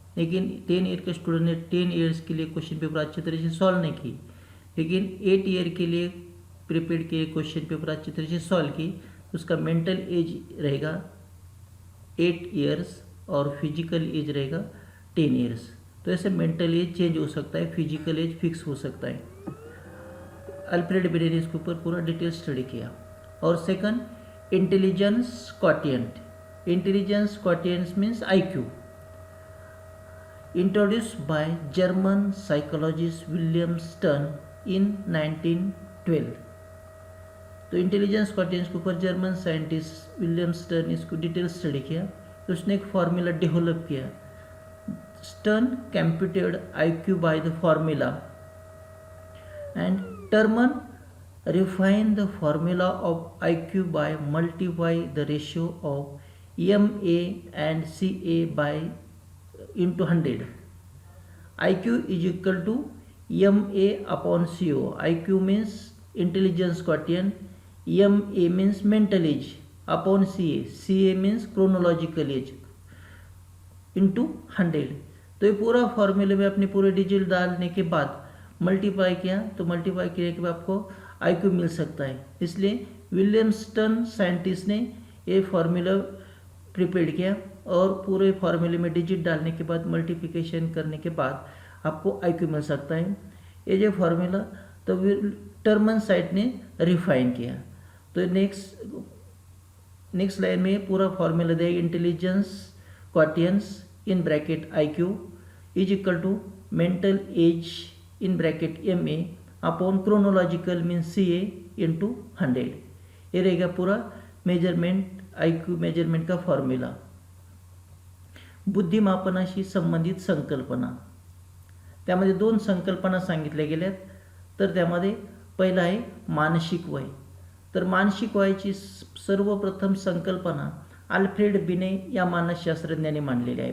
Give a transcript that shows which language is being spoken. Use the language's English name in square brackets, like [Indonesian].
[Hindi] लेकिन 10 ईयर के स्टूडेंट ने 10 ईयर्स के लिए क्वेश्चन पेपर अच्छी तरह से सॉल्व नहीं की, लेकिन 8 ईयर के लिए प्रिपेयर किए क्वेश्चन पेपर अच्छी तरह से सॉल्व की, तो उसका मेंटल एज रहेगा 8 ईयर्स और फिजिकल एज रहेगा 10 ईयर्स. तो ऐसे मेंटल एज चेंज हो सकता है, फिजिकल एज फिक्स हो सकता है. अल्फ्रेड बेने ने इसके ऊपर पूरा डिटेल स्टडी किया. और second, intelligence quotient. [English] Intelligence quotient means IQ, introduced by German psychologist William Stern in 1912. [Hindi] तो इंटेलिजेंस क्वोटिएंट के ऊपर जर्मन साइंटिस्ट विलियम स्टर्न इसको डिटेल स्टडी किया. तो उसने एक फार्मूला डेवलप किया. [English] Stern computed IQ by the formula and Terman refined the formula of IQ by multiply the ratio of MA and CA by into 100. IQ is equal to MA upon CO. IQ means intelligence quotient, MA means mental age upon CA. CA means chronological age into 100. [Hindi] तो ये पूरा फॉर्मूले में अपने पूरे digit डालने के बाद मल्टीप्लाई किया, तो मल्टीप्लाई करने के बाद आपको IQ मिल सकता है. इसलिए विलियम स्टर्न साइंटिस्ट ने ये फार्मूला प्रिपेयर किया और पूरे फार्मूले में डिजिट डालने के बाद मल्टीप्लिकेशन करने के बाद आपको IQ मिल सकता है. ये जो फार्मूला तो टर्मन साइट ने रिफाइन किया. तो नेक्स्ट लाइन में पूरा फार्मूला दिया, [English] Intelligence quotients in bracket IQ is equal to mental age in bracket MA upon chronological mean CA into 100. [Hindi] ये रहेगा पूरा मेजरमेंट IQ मेजरमेंट का फॉर्म्युला. [Marathi] बुद्धिमापनाशी संबंधित संकल्पना, त्यामध्ये 2 संकल्पना सांगितल्या गेल्यात. तर त्यामध्ये पहिला आहे मानसिक वय. तर मानसिक वयाची सर्वप्रथम संकल्पना अल्फ्रेड बेने या मानसशास्त्रज्ञाने मांडलेली आहे.